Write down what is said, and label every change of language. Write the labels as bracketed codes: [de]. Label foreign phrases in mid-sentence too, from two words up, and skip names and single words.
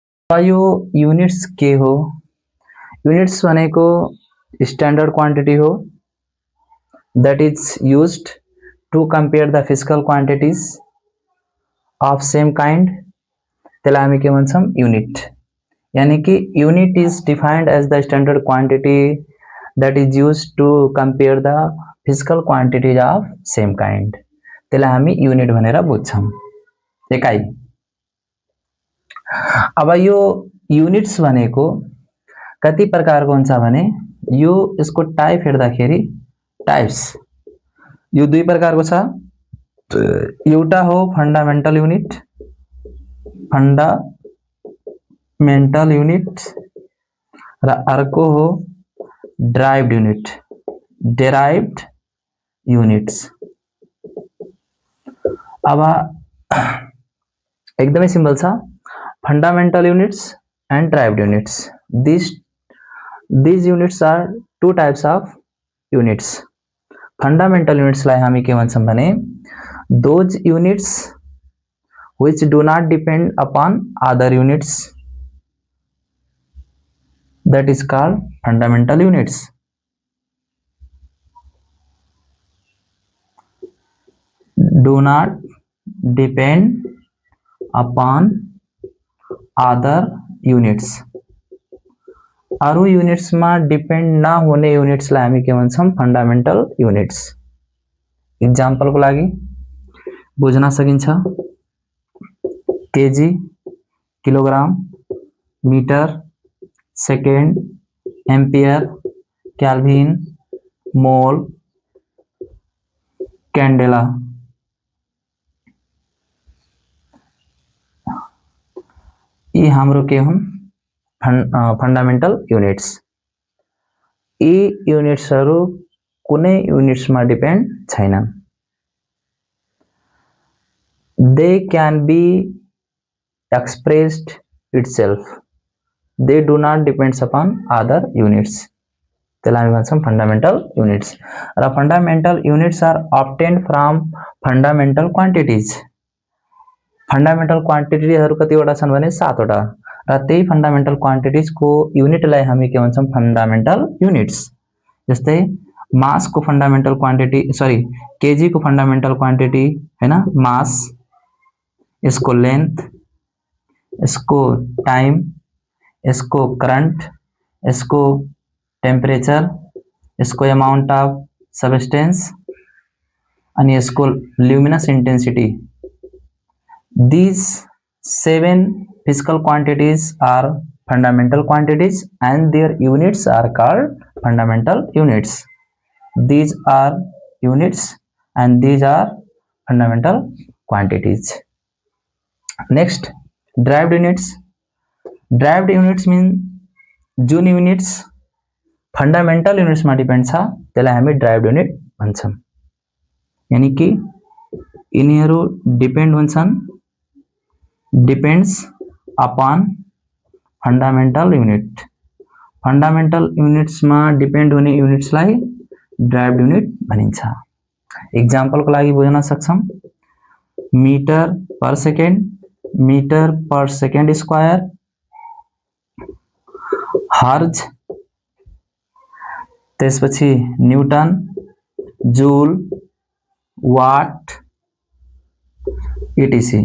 [ne] यो युनिट्स के हो? युनिट्स भनेको [en] standard quantity [ne] हो [en] that is used to compare the physical quantities of same kind. [ne] त्यसलाई हामी के भन्छौं? युनिट. [hi] यानी कि [en] unit is defined as the standard quantity that is used to compare the physical quantities of same kind. [ne] त्यसलाई हामी युनिट भनेर बुझ्छौं. एकाइ. अब यो युनिट्स भनेको कति प्रकारको हुन्छ भने यो यसको टाइप हेर्दाखेरि टाइप्स यो दुई प्रकारको छ. एउटा हो [en] fundamental unit [ne] र अर्को हो [en] derived units. [ne] अब एकदमै सिम्पल छ. [en] fundamental units and derived units. These units are two types of units. Fundamental units [ne] लाई हामी के भन्छौं भने [en] those units which do not depend upon other units, that is called fundamental units. Do not depend upon other units. [ne] अरु यूनिट्स [hi] में डिपेंड ना होने [ne] यूनिट्स लाई हामी के भन्छौं? [en] fundamental units. [ne] एग्जांपल को लागि बुझ्न सकिन्छ. केजी, किलोग्राम, मीटर, सेकेंड, एम्पियर, केल्विन, मोल, कैंडेला. ये हाम्रो के हुन्? [en] fundamental units. [ne] यी यूनिट्सहरु कुनै यूनिट्स मा डिपेंड छैनन्. [en] They can be expressed itself. They do not depend upon other units. [ne] त्यसलाई हामी भन्छौं [en] fundamental units. [ne] र [en] fundamental units are obtained from fundamental quantities. fundamental quantities [ne] कतिवटा छन् भने 7 वटा. र त्यही [en] fundamental quantities [ne] को यूनिट लाई हामी के भन्छौं? [en] fundamental units. [ne] जस्तै मास को [en] fundamental quantity [ne] केजी को [en] fundamental quantity [ne] हैन, मास, इसको लेंथ, इसको टाइम, इसको करंट, इसको टेम्परेचर, इसको [en] amount of substance [ne] अनि इसको [en] luminous intensity. These 7 physical quantities are fundamental quantities and their units are called fundamental units. These are units and these are fundamental quantities. Next, derived units. Derived units mean जुन units fundamental units [ne] मा डिपेंड छ त्यसलाई हामी [en] derived unit भन्छौं. [ne] यानी कि यिनीहरु डिपेंड हुन्छन् [en] depends upon fundamental unit. fundamental units [ne] मा डिपेंड हुने units लाई [en] derived unit [ne] भनिन्छ. एग्जांपल को लागि बुझ्न सक्छौं. [en] metre per second square, [ne] हर्ज, त्यसपछि न्यूटन, जूल, वाट, etc.